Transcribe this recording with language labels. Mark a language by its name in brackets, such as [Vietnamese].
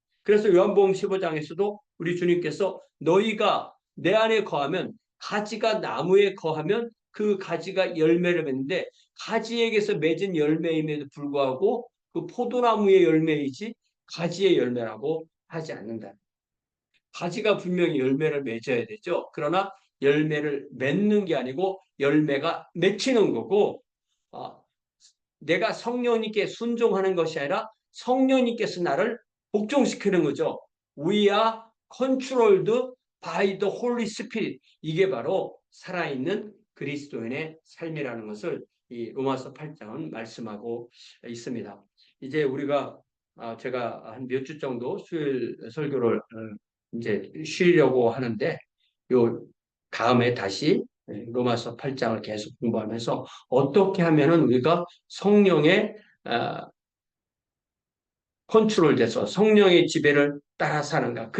[Korean] 그래서 요한복음 15장에서도 우리 주님께서 너희가 내 안에 거하면 가지가 나무에 거하면 그 가지가 열매를 맺는데 가지에게서 맺은 열매임에도 불구하고 그 포도나무의 열매이지 가지의 열매라고 하지 않는다. 가지가 분명히 열매를 맺어야 되죠. 그러나 열매를 맺는 게 아니고 열매가 맺히는 거고 내가 성령님께 순종하는 것이 아니라 성령님께서 나를 복종시키는 거죠. [English] We are controlled by the Holy Spirit. [Korean] 이게 바로 살아있는 그리스도인의 삶이라는 것을 이 로마서 8장은 말씀하고 있습니다. 이제 우리가 제가 한 몇 주 정도 수요일 설교를 이제 쉬려고 하는데 요 다음에 다시 로마서 8장을 계속 공부하면서 어떻게 하면은 우리가 성령의 컨트롤돼서 성령의 지배를 따라 사는가?